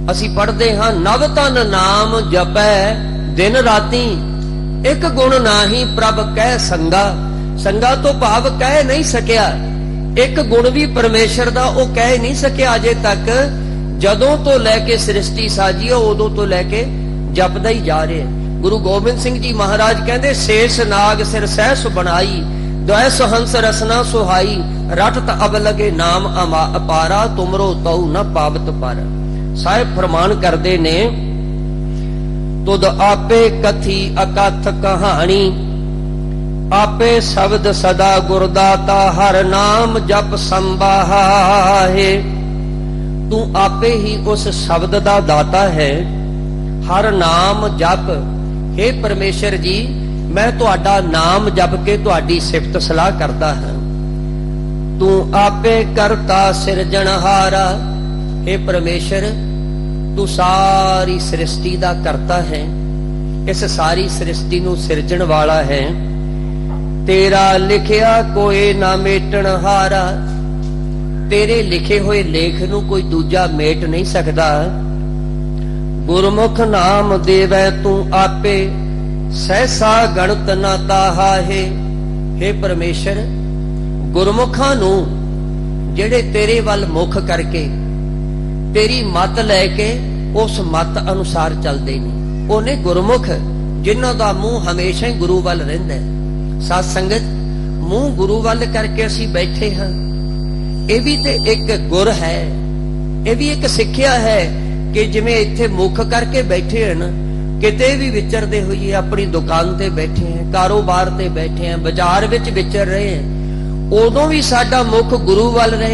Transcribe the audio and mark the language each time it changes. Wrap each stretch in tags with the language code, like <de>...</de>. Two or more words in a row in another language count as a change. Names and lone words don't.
<pa>ਅਸੀ ਪੜ੍ਹਦੇ ਹਾਂ ਨਵ ਤਨ ਨਾਮ ਜਪੈ ਦਿਨ ਰਾਤੀ, ਏਕ ਗੁਣ ਨਾਹੀ ਪ੍ਰਭ ਕਹਿ ਸੰਗਾ। ਸੰਗਾ ਤੋ ਭਾਵ ਕਹਿ ਨਹੀਂ ਸਕਿਆ, ਇੱਕ ਗੁਣ ਭੀ ਪਰਮੇਸ਼ਵਰ ਦਾ ਓ ਕਹਿ ਨਹੀਂ ਸਕਿਆ ਅਜੇ ਤੱਕ। ਜਦੋਂ ਤੋ ਲੈਕੇ ਸ੍ਰਿਸ਼ਟੀ ਸਾਜੀ ਉਦੋਂ ਤੋ ਲੈਕੇ ਜਪਦਾ ਹੀ ਜਾ ਰਹੇ। ਗੁਰੂ ਗੋਬਿੰਦ ਸਿੰਘ ਜੀ ਮਹਾਰਾਜ ਕਹਿੰਦੇ ਸ਼ੇਸ਼ ਨਾਗ ਸਿਰ ਸਹਸ ਬਨਾਈ, ਦ੍ਵੈ ਸਹੰਸ ਰਸਨਾ ਸੁਹਾਈ, ਰਟਤ ਅਬ ਲਗੇ ਨਾਮ ਅਪਾਰਾ, ਤੁਮਰੋ ਤਊ ਨ ਪਾਵਤ ਪਰ। ਸਾਹਿਬ ਫ਼ਰਮਾਨ ਕਰਦੇ ਨੇ, ਤੁਧ ਆਪੇ ਕਥੀ ਅਕਥ ਕਹਾਣੀ, ਆਪੇ ਸ਼ਬਦ ਸਦਾ ਗੁਰਦਾਤਾ, ਹਰ ਨਾਮ ਜਪ ਸੰਬਾਹੇ। ਤੂ ਆਪੇ ਹੀ ਉਸ ਸ਼ਬਦ ਦਾ ਦਾਤਾ ਹੈ, ਹਰ ਨਾਮ ਜਪ। ਹੇ ਪਰਮੇਸ਼ਵਰ ਜੀ, ਮੈਂ ਤੁਹਾਡਾ ਨਾਮ ਜਪ ਕੇ ਤੁਹਾਡੀ ਸਿਫ਼ਤ ਸਲਾਹ ਕਰਤਾ ਹਾਂ। ਤੂ ਆਪੇ ਕਰਤਾ ਸਿਰਜਣਹਾਰਾ। ਹੇ ਪਰਮੇਸ਼ਵਰ, ਤੂ ਸਾਰੀ ਸ੍ਰਿਸ਼ਟੀ ਦਾ ਕਰਤਾ ਹੈ, ਇਸ ਸਾਰੀ ਸ੍ਰਿਸ਼ਟੀ ਨੂ ਸਿਰਜਣ ਵਾਲਾ ਹੈ। ਤੇਰਾ ਲਿਖਿਆ ਕੋਈ ਨਾ ਮੇਟਣ ਹਾਰਾ। ਤੇਰੇ ਲਿਖੇ ਹੋਏ ਲੇਖ ਨੂ ਕੋਈ ਦੂਜਾ ਮੇਟ ਨਹੀਂ ਸਕਦਾ। ਗੁਰਮੁਖ ਨਾਮ ਦੇਵੈ ਤੂ ਆਪੇ, ਸਹਸਾ ਗਣਤ ਨਾ ਤਾਹਾ ਹੈ। ਹੇ ਪਰਮੇਸ਼ਵਰ, ਗੁਰਮੁਖਾਂ ਨੂ ਜਿਹੜੇ ਤੇਰੇ ਵੱਲ ਮੁਖ ਕਰਕੇ ਤੇਰੀ ਮੱਤ ਲੈ ਕੇ ਉਸ ਮੱਤ ਅਨੁਸਾਰ ਚੱਲਦੇ ਨੇ, ਉਹਨੇ ਗੁਰਮੁਖ ਜਿਨ੍ਹਾਂ ਦਾ ਮੂੰਹ ਹਮੇਸ਼ਾ ਹੀ ਗੁਰੂ ਵੱਲ ਰਹਿੰਦਾ ਹੈ। ਸਾਧ ਸੰਗਤ, ਮੂੰਹ ਗੁਰੂ ਵੱਲ ਕਰਕੇ ਅਸੀਂ ਬੈਠੇ ਹਾਂ, ਇਹ ਵੀ ਤੇ ਇੱਕ ਗੁਰ ਹੈ, ਇਹ ਵੀ ਇੱਕ ਸਿੱਖਿਆ ਹੈ ਕਿ ਜਿਵੇਂ ਇੱਥੇ ਮੁਖ ਕਰਕੇ ਬੈਠੇ ਹਨ, ਕਿਤੇ ਵੀ ਵਿਚਰਦੇ ਹੋਈਏ, ਆਪਣੀ ਦੁਕਾਨ ਤੇ ਬੈਠੇ ਹਾਂ, ਕਾਰੋਬਾਰ ਤੇ ਬੈਠੇ ਹਾਂ, ਬਾਜ਼ਾਰ ਵਿੱਚ ਵਿਚਰ ਰਹੇ ਹਾਂ, ਉਦੋਂ ਵੀ ਸਾਡਾ ਮੁਖ ਗੁਰੂ ਵੱਲ ਰਹੇ।</pa>